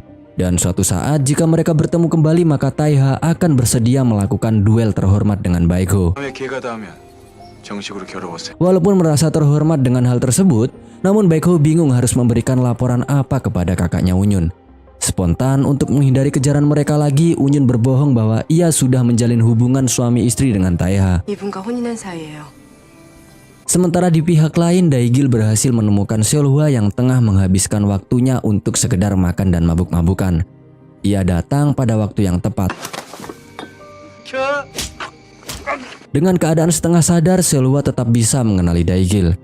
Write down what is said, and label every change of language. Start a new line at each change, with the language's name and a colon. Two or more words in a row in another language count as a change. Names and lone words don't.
Indonesian: Dan suatu saat jika mereka bertemu kembali, maka Taeha akan bersedia melakukan duel terhormat dengan Baekho. Walaupun merasa terhormat dengan hal tersebut, namun Baekho bingung harus memberikan laporan apa kepada kakaknya Unyun. Spontan untuk menghindari kejaran mereka lagi, Unyun berbohong bahwa ia sudah menjalin hubungan suami istri dengan Taeha.
Korean: 이분과 혼인한 사이예요.
Indonesian: Sementara di pihak lain, Daigil berhasil menemukan Seolhwa yang tengah menghabiskan waktunya untuk sekedar makan dan mabuk-mabukan. Ia datang pada waktu yang tepat. Dengan keadaan setengah sadar, Seolhwa tetap bisa mengenali Daigil.